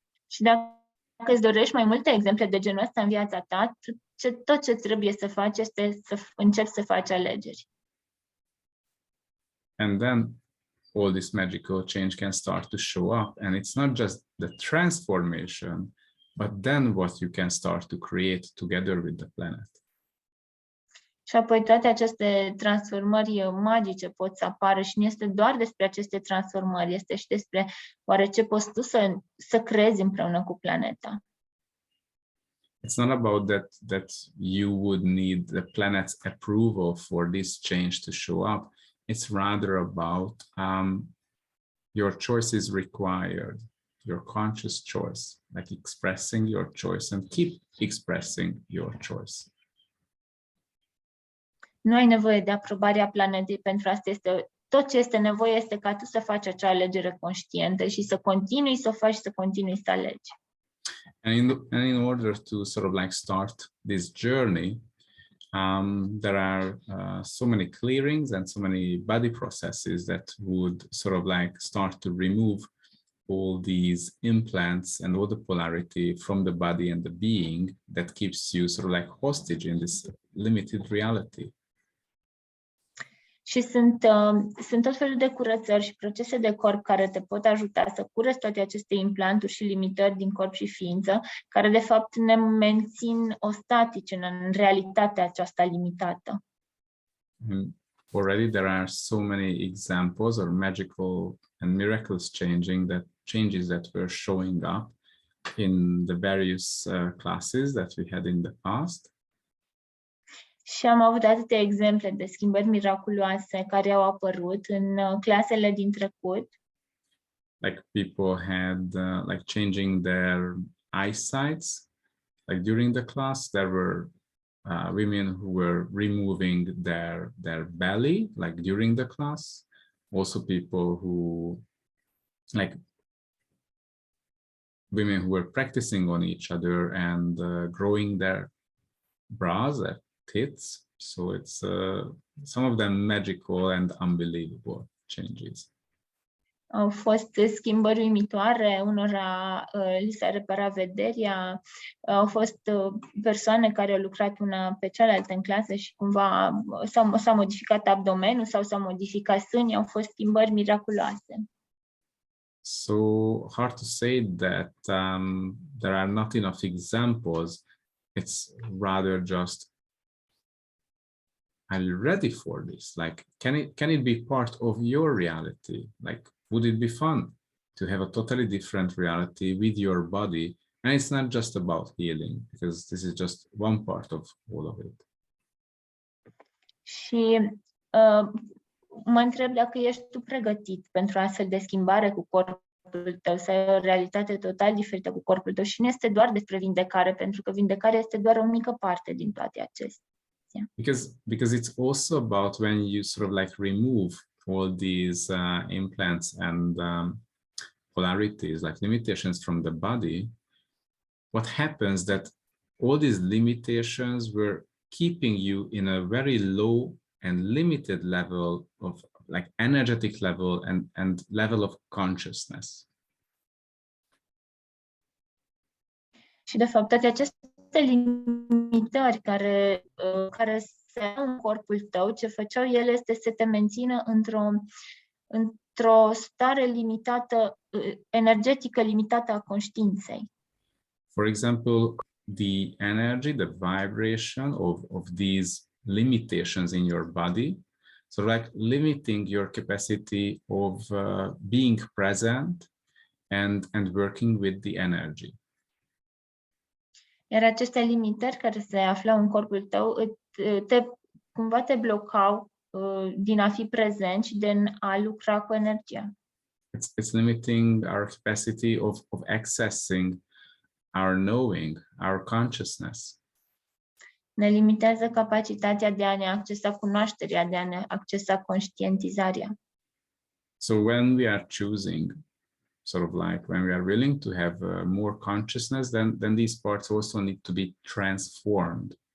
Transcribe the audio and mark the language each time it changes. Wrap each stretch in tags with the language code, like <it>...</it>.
<ro>Și dacă îți dorești mai multe exemple de genul ăsta în viața ta, tot ce trebuie să faci este să începi să faci alegeri.</ro> <en>And then all this magical change can start to show up. And it's not just the transformation, but then what you can start to create together with the planet.</en> <ro>Și apoi toate aceste transformări magice pot să apară și nu este doar despre aceste transformări, este și despre oare ce poți tu să creezi împreună cu planeta.</ro> <en>It's not about that you would need the planet's approval for this change to show up. It's rather about your choice is required, your conscious choice, like expressing your choice and keep expressing your choice.</en> <ro>Nu ai nevoie de aprobarea planetei, pentru asta tot ce este nevoie este ca tu să faci acea alegere conștientă și să continui să o faci, să continui să alegi.</ro> <en>And in order to sort of like start this journey, there are so many clearings and so many body processes that would sort of like start to remove all these implants and all the polarity from the body and the being that keeps you sort of like hostage in this limited reality.</en> <ro>Și sunt tot felul de curățări și procese de corp care te pot ajuta să cureți toate aceste implanturi și limitări din corp și ființă, care de fapt ne mențin ostatici în realitatea aceasta limitată.</ro> <en>Already there are so many examples or magical and miraculous changes that were showing up in the various classes that we had in the past.</en> <ro>Și am avut atâtea exemple de schimbări miraculoase care au apărut în clasele din trecut.</ro> <en>Like people had like changing their eyesights. Like during the class, there were women who were removing their belly, like during the class. Also people who, like women who were practicing on each other and growing their bras, their tits. So it's some of them magical and unbelievable changes.</en> <ro>Au fost schimbări uimitoare, unora li s-a reparat vederea, au fost persoane care au lucrat una pe cealaltă în clasă și cumva s-a modificat abdomenul sau s-a modificat sânii, au fost schimbări miraculoase.</ro> <en>So hard to say that there are not enough examples. It's rather just, are you ready for this? Like, can it be part of your reality? Like, would it be fun to have a totally different reality with your body? And it's not just about healing, because this is just one part of all of it.</en> <ro>Și mă întreb dacă ești tu pregătit pentru astfel de schimbare cu corpul tău, să ai o realitate total diferită cu corpul tău. Și nu este doar despre vindecare, pentru că vindecarea este doar o mică parte din toate acestea.</ro> <en>Because it's also about when you sort of like remove all these implants and polarities, like limitations from the body, what happens that all these limitations were keeping you in a very low and limited level of like energetic level and level of consciousness.</en> <ro>Și de fapt toate aceste limitări care se au în corpul tău, ce făceau ele este să te mențină într-o stare limitată, energetică limitată a conștiinței.</ro> <en>For example, the energy, the vibration of these limitations in your body, so like limiting your capacity of being present and working with the energy.</en> <ro>Iar aceste limitări care se aflau în corpul tău cumva te blocau din a fi prezent și din a lucra cu energia.</ro> <en>It's limiting our capacity of accessing our knowing, our consciousness.</en> <ro>Ne limitează capacitatea de a ne accesa cunoașterea, de a ne accesa conștientizarea.</ro> <en>So when we are choosing, sort of like when we are willing to have more consciousness, then these parts also need to be transformed.</en>